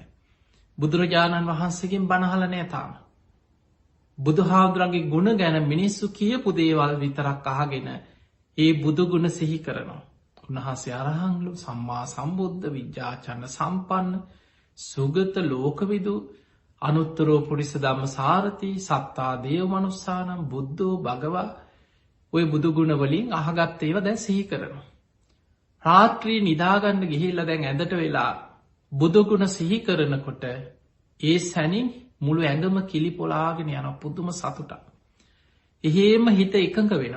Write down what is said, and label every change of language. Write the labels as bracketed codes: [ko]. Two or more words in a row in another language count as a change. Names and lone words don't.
[si] බුදුරජාණන් වහන්සේගෙන් බණහල නෑ තාම. බුදුහාමුදුරන්ගේ ගුණ ගැන මිනිස්සු කියපු දේවල් විතරක් අහගෙන ඒ බුදුගුණ සිහි කරනවා. උන්වහන්සේ අරහංලු [pi] සම්මා සම්බුද්ධ විද්‍යාචන්න සම්පන්න සුගත ලෝකවිදු අනුත්තරෝ පුරිස ධම්ම සාරති සත්තා දේව මනුස්සානම් බුද්ධෝ භගවා [si] ඔය බුදුගුණ වලින් අහගත් ඒවා දැන් සිහි කරනවා. රාත්‍රී නිදාගන්න ගිහිල්ලා දැන් ඇඳට වෙලා බුදුගුණ සිහි කරනකොට ඒ සැනින් මුළු ඇඟම කිලිපොලාගෙන යන පුදුම සතුටක්. එහෙම හිත එකඟ වෙනවා.